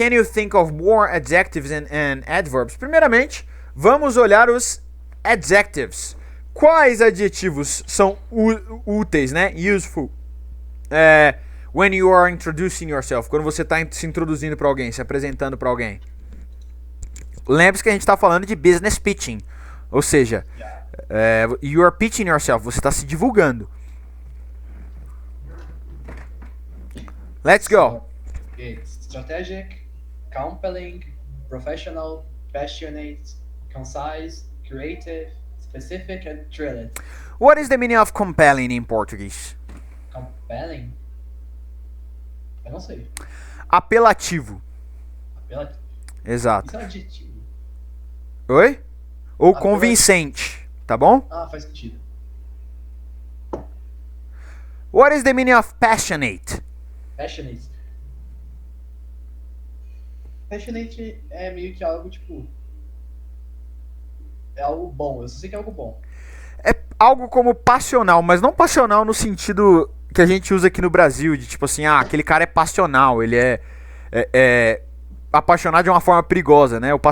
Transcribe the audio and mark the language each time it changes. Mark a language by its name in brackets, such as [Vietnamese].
[English] Can you think of more adjectives and adverbs? [Portuguese] Primeiramente, vamos olhar os adjectives. Quais adjetivos são úteis, né? [English] Useful. When you are introducing yourself. [Portuguese] Quando você está se introduzindo para alguém, se apresentando para alguém. Lembre-se que a gente está falando de business pitching. Ou seja, [English] you are pitching yourself. [Portuguese] Você está se divulgando. [English] Let's go. It's strategic, compelling, professional, passionate, concise, creative, specific, and thrilled. What is the meaning of compelling in Portuguese? [Portuguese] Compelling? Eu não sei. Apelativo. Apelativo. Exato. Isso é um adjetivo. Oi? Ou Apelativo. convincente, tá bom? Faz sentido. [English] What is the meaning of passionate? Passionate. [Portuguese] Passionate é meio que algo tipo. É algo bom, eu só sei que é algo bom. É algo como passional, mas não passional no sentido que a gente usa aqui no Brasil, de tipo assim, aquele cara é passional, ele é apaixonado de uma forma perigosa, né?